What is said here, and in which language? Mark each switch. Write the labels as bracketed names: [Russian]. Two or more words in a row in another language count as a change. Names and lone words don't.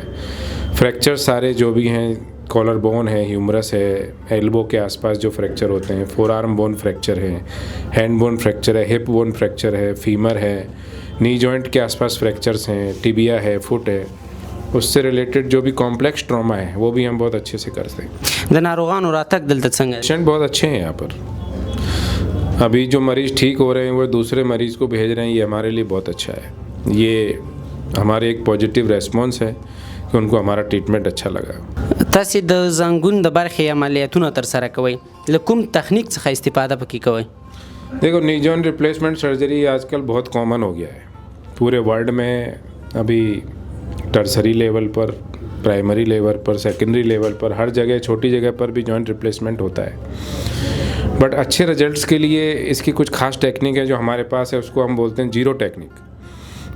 [Hindi] फ्रैक्चर सारे जो भी हैं, [English] collar bone [Hindi] है, ह्यूमरस है, एल्बो के आसपास जो फ्रैक्चर होते हैं, [English] forearm bone fracture [Hindi] है, [English] hand bone fracture [Hindi] है, [English] hip bone fracture [Hindi] है, फीमर है, [English] knee joint [Hindi] के आसपास फ्रैक्चर्स हैं, टिबिया है, फुट है, उससे रिलेटेड जो भी [English] complex trauma [Hindi] है वो भी हम बहुत अच्छे से करते हैं। [Pashto] د ناروغانو راتګ دلته څنګه دی؟ [Hindi] पेशेंट बहुत अच्छे हैं यहाँ पर। अभी जो मरीज़ ठीक हो रहे हैं वो दूसरे मरीज़ को भेज रहे हैं, ये हमारे लिए बहुत अच्छा है। ये हमारे एक [English] positive response [Hindi] है कि उनको हमारा ट्रीटमेंट अच्छा लगा। [Pashto] تاسو د زنګون د برخې عملیاتونه تر سره کوئ، له کوم تخنیک څخه استفاده پکې کوئ؟ [Hindi] देखो, [English] knee joint replacement surgery [Hindi] आजकल बहुत कॉमन हो गया है पूरे वर्ल्ड में। अभी [English] tertiary level [Hindi] पर, [English] primary level [Hindi] पर, [English] secondary level [Hindi] पर, हर जगह छोटी जगह पर भी [English] joint replacement [Hindi] होता है। बट अच्छे रिजल्ट्स के लिए इसकी कुछ खास टेक्निक है जो हमारे पास है, उसको हम बोलते हैं [English] zero technique.